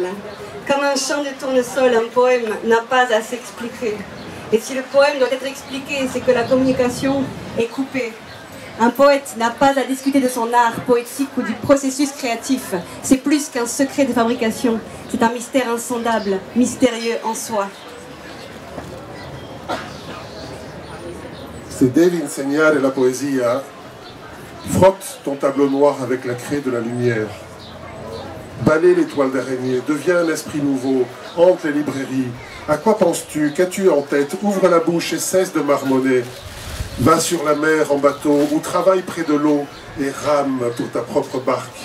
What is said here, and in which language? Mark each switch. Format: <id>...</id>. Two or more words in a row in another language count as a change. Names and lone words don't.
<fr>Comme un chant de tournesol, un poème n'a pas à s'expliquer. Et si le poème doit être expliqué, c'est que la communication est coupée. Un poète n'a pas à discuter de son art poétique ou du processus créatif. C'est plus qu'un secret de fabrication. C'est un mystère insondable, mystérieux en soi.</fr> <it>Se devi insegnare la poesia,</it> <fr>frotte ton tableau noir avec la craie de la lumière. Balaie les toiles d'araignée, deviens un esprit nouveau, hante les librairies. À quoi penses-tu? Qu'as-tu en tête? Ouvre la bouche et cesse de marmonner. Va sur la mer en bateau ou travaille près de l'eau et rame pour ta propre barque.</fr>